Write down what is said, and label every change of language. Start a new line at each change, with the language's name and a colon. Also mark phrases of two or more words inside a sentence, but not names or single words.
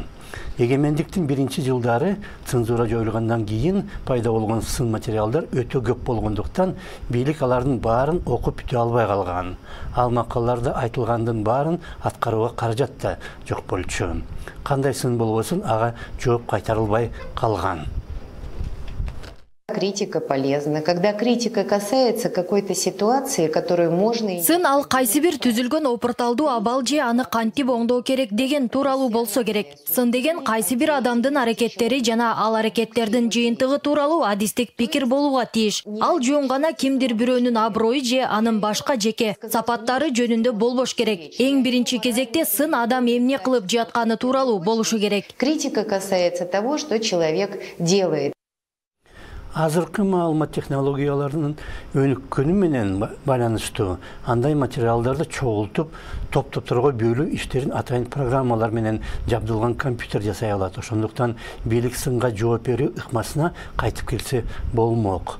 Kyrgyz: Эгемендиктин биринчи жылдары цензура жоюлгандан кийин пайда болгон сын материалдар өтө көп болгондуктан бийлик алардын баарын окуп бүтө албай калган. Ал макалаларда айтылгандын баарын аткарууга каражат да жок болчу. Кандай сын болбосун ага жооп кайтарылбай калган.
Russian: Критика полезна. Когда критика касается какой-то ситуации, которую можно...
Kyrgyz: Сын ал кайсы бир түзүлгөн опорталдуу абал же аны кантип оңдоо керек деген тууралуу болсо керек. Сын деген кайсы бир адамдын аракеттери жана ал аракеттердин жыйынтыгы тууралуу адистик пикир болууга тийиш. Ал жөн гана кимдир бирөөнүн аброю же анын башка жеке сапаттары жөнүндө болбош керек. Эң биринчи кезекте сын адам эмне кылып жатканы тууралуу болушу керек.
Russian: Критика касается того, что человек делает.
Kyrgyz: Азыркы маалымат технологияларынын өнүккөнү менен байланыштуу андай материалдарды чогултуп, топ-топторго бөлүү иштерин атайын программалар менен жабдылган компьютер жасай алат. Ошондуктан бийлик сынга жооп берүү ыкмасына кайтып келсе болмок.